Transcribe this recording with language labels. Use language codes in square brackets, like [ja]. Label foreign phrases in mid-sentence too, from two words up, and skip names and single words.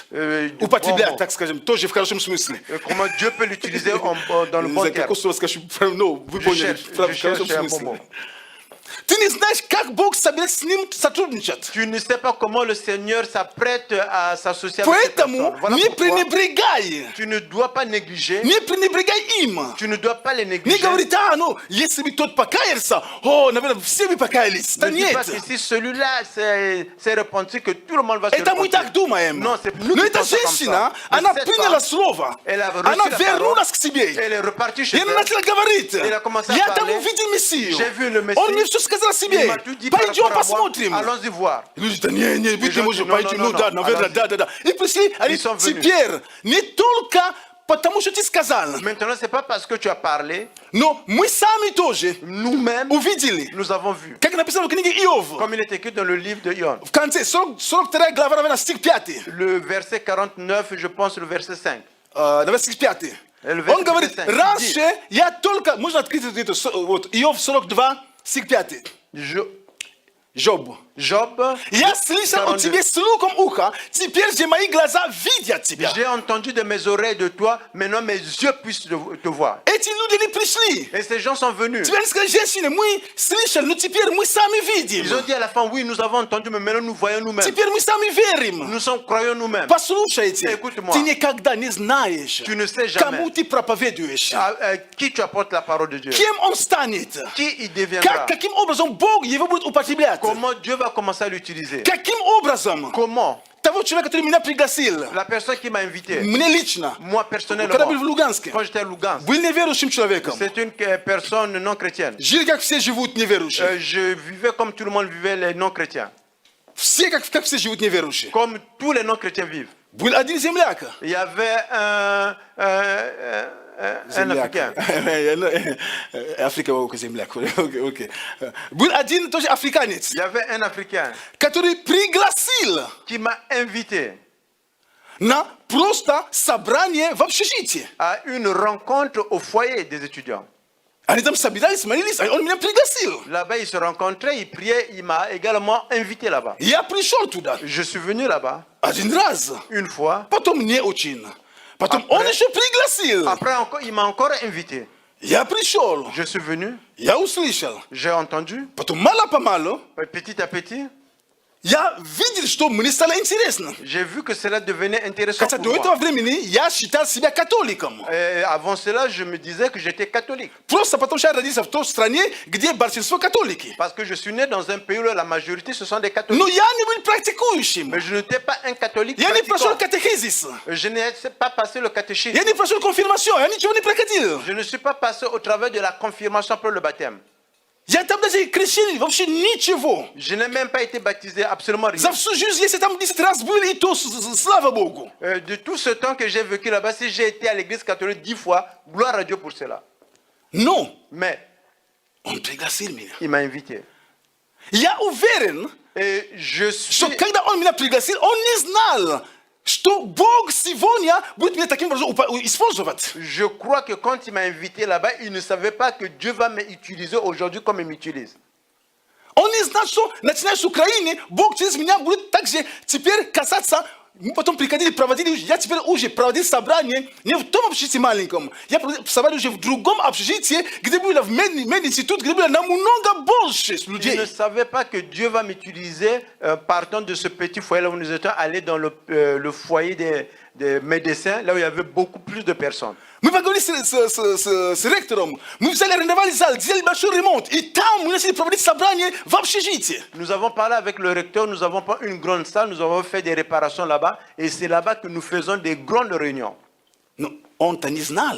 [fr] Du bon [ru] Употреблять, [fr] mot. [ru] так скажем, тоже в хорошем смысле. [fr] Comment Dieu peut l'utiliser dans le bon [ru] За [fr] terme. [ru] какое слово скажу, ну, вы поняли, в хорошем [fr] cherche un bon [ru] смысле. [fr] mot. [ru] Ты не знаешь, как Бог собирается с ним сотрудничать. [fr] Tu ne sais pas comment le Seigneur s'apprête à s'associer avec cette [ru] Поэтому [fr] personne. Voilà [ru] не [fr] pourquoi [ru] пренебрегай. [fr] tu ne dois pas négliger, [ru] Не пренебрегай им. [fr] tu ne dois pas les [ru] Не [fr] négliger. [ru] говорит, ну, если бы тот покаялся, наверное, все бы покаялись. Да [fr] Ne dis pas [ru] нет. [fr] que si celui-là s'est repenti, que tout le monde va se [ru] Это мы [fr] repentir. [ru] так думаем. [fr] Non, c'est nous [ru] Но [fr] qui [ru] эта [fr] pensons comme [ru] женщина, [fr] ça. [ru] она [fr] Mais cette [ru] приняла [fr] femme, [ru] слово. [fr] elle a reçu [ru] Она [fr] la [ru] вернулась [fr] parole, [ru] к себе. [fr] elle est repartie [ru] И [fr] chez [ru] она [fr] elle. [ru] начала говорить. [fr] Elle a commencé à [ru] Я там [fr] parler. [ru] увидел Мессию. [fr] J'ai vu le Messie. [ru] Он мне все сказал о [fr] Il [ru] себе. [fr] m'a tout dit par [ru] Пойдем [fr] rapport à moi. [ru] посмотрим. [fr] Allons-y voir. [ru] Люди, да не, быть не [fr] gens [ru] может, [fr] disent, [ru] пойти, [fr] non, [ru] ну [fr] non, [ru] да, [fr] non, [ru] наверное, [fr] allons-y. [ru] да. И пришли, они, [fr] Ils sont venus. [ru] теперь, не только потому, что ты сказал, [fr] Maintenant, c'est pas parce que tu as parlé, [ru] но мы сами тоже [fr] nous-mêmes, [ru] увидели, [fr] nous avons vu. [ru] как написано в книге Иов, [fr] Comme il est écrit dans le livre de Ion. [ru] в конце, 42 глава, наверное, стих 5, [fr] Le verset 49, je pense le verset 5. [ru] наверное, стих 5. Он говорит, 5. раньше я только, можно открыть это, вот, Иов 42, стих 5. Жоб. [fr] Job, [ru] Я слышал о 42. тебе слухом уха, теперь же мои глаза видят тебя. [fr] J'ai entendu de mes oreilles de toi, maintenant mes yeux puissent te voir. [ru] Эти люди не пришли. [fr] Et ces gens sont venus. [ru] Теперь сказали, женщины, мы слышали, но теперь мы сами [fr] Ils ont [ru] видим. [fr] dit à la fin, oui, nous avons entendu, mais maintenant nous voyons nous-mêmes. [ru] Теперь мы сами верим. [fr] Nous sommes croyants nous-mêmes. [ru] Послушайте, [fr] Écoute-moi. [ru] ты никогда не знаешь, [fr] Tu ne sais jamais [ru] кому ты проповедуешь, [fr] à qui tu apportes la parole de Dieu. [ru] кем он станет, [fr] Qui il deviendra. [ru] каким образом Бог его будет употреблять, [fr] Comment Dieu va commencer à l'utiliser. [ru] каким образом [fr] Comment [ru] того человека, который меня пригласил, [fr] la personne qui m'a invité, [ru] мне лично, [fr] moi [ru] когда был в [fr] personnellement, [ru] Луганске, [fr] quand j'étais à Lugansk, [ru] был неверующим человеком. [fr] c'est une personne non chrétienne. [ru] Жили, как все живут неверующие. [fr] Je vivais comme tout le monde vivait les non chrétiens. [ru] Все, как все живут неверующие. [fr] Comme tous les non chrétiens vivent. [ru] Был один земляк. [fr] Il y avait un Africain. [ru] Африка, земляк. Окей. Был один тоже африканец, [fr] Il y avait un Africain [ru] который пригласил [fr] qui m'a invité [ru] на просто собрание в общежитии. [fr] à une rencontre au foyer des étudiants. [ru] Они там собирались, молились, а он меня пригласил. [fr] Là-bas, ils se rencontraient, ils priaient, il m'a également invité là-bas. [ru] Я пришел туда [fr] Je suis venu là-bas [ru] один раз, [fr] une fois. [ru] потом не очень. Потом он еще пригласил. [fr] Après, encore, il m'a encore invité. [ru] Я пришел, [fr] Je suis venu, [ru] я услышал. [fr] j'ai entendu, [ru] Потом мало-помалу [fr] petit à petit, [ru] я видел, что мне стало интересно. [fr] j'ai vu que cela devenait intéressant [ru] Хотя [fr] pour [ru] до этого [fr] moi. [ru] времени я считал себя католиком. [fr] Et avant cela, je me disais que j'étais catholique. [ru] Просто потому что я родился в той стране, где большинство католики. [fr] Parce que je suis né dans un pays où la majorité, ce sont des catholiques. [ru] Но я не был практикующим. [fr] Mais je n'étais pas un catholique [ru] Я не прошел [fr] pratiquant. [ru] катехизис. [fr] Je n'ai pas passé le catéchisme. [ru] Я не прошел конфирмацию. Я ничего не проходил. [fr] Je ne suis pas passé au travers de la confirmation pour le baptême. [ru] Я там даже крещение, вообще ничего. [fr] Je n'ai même pas été baptisé, absolument rien. [ru] За всю жизнь, если там 10 раз были, и то, слава Богу. [fr] De tout ce temps que j'ai vécu là-bas, si j'ai été à l'église catholique 10 fois, gloire à Dieu pour cela. [ru] Но [fr] Mais [ru] он пригласил меня. [fr] il m'a invité. [ru] Я уверен, [fr] Et je [ru] что [fr] suis... [ru] когда он меня пригласил, он не знал, что Бог сегодня будет меня таким образом использовать. [fr] Je crois que quand il m'a invité là-bas, il ne savait pas que Dieu va m'utiliser aujourd'hui comme il m'utilise. [ru] Он не знал, что начиная с Украины, Бог через меня будет также теперь касаться. Мы потом приходили, проводили, я теперь уже проводил собрание не в том общежитии маленьком, я проводил собрание уже в другом общежитии, где было в мединститут, где было намного больше [fr] Je [ru] людей. [fr] ne savais pas que Dieu va m'utiliser partant de ce petit foyer là où nous étions allés dans le foyer des médecins, là où il y avait beaucoup plus de personnes. [ru] Мы поговорили с ректором, мы взяли, арендовали зал, сделали большой ремонт, и там мы начали проводить собрание в общежитии. [fr] Nous avons parlé avec le recteur, nous avons pas une grande salle, nous avons fait des réparations là-bas, et c'est là-bas que nous faisons des grandes réunions. [ru] Но он-то не знал,